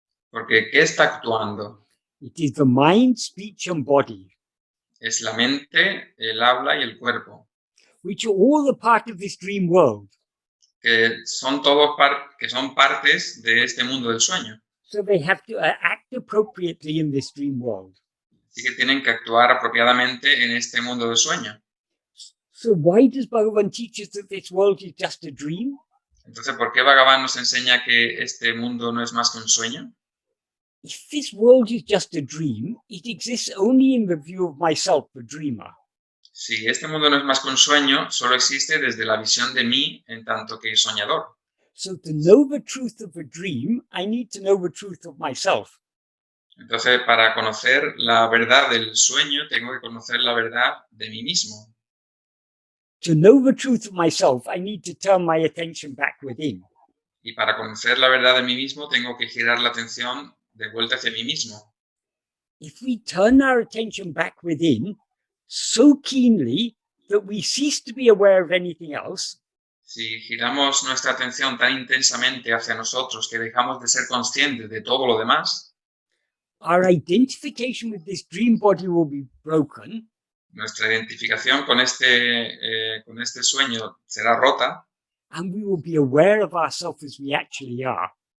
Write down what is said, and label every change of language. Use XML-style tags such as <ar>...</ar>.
<es>Porque ¿qué está actuando?</es> <en>It is the mind, speech, and body,</en> <es>Es la mente, el habla y el cuerpo,</es> <en>which are all a part of this dream world.</en> <es>que son todos que son partes de este mundo del sueño.</es> <en>So they have to act appropriately in this dream world.</en> <es>Así que tienen que actuar apropiadamente en este mundo del sueño.</es> <en>So why does Bhagavan teach us that this world is just a dream?</en> <es>Entonces, ¿por qué Bhagavan nos enseña que este mundo no es más que un sueño?</es> <en>If this world is just a dream, it exists only in the view of myself, the dreamer.</en> <es>Si este mundo no es más que un sueño, solo existe desde la visión de mí en tanto que soñador.</es> <en>So to know the truth of a dream, I need to know the truth of myself.</en> <es>Entonces, para conocer la verdad del sueño, tengo que conocer la verdad de mí mismo.</es> <en>To know the truth of myself, I need to turn my attention back within.</en> <es>Y para conocer la verdad de mí mismo, tengo que girar la atención de vuelta hacia mí mismo.</es> <en>If we turn our attention back within so keenly that we cease to be aware of anything else,</en> <es>Si giramos nuestra atención tan intensamente hacia nosotros que dejamos de ser conscientes de todo lo demás,</es> <en>our identification with this dream body will be broken,</en> <es>nuestra identificación con este sueño será rota.</es> <en>and we will be aware of ourselves as we actually are.</en>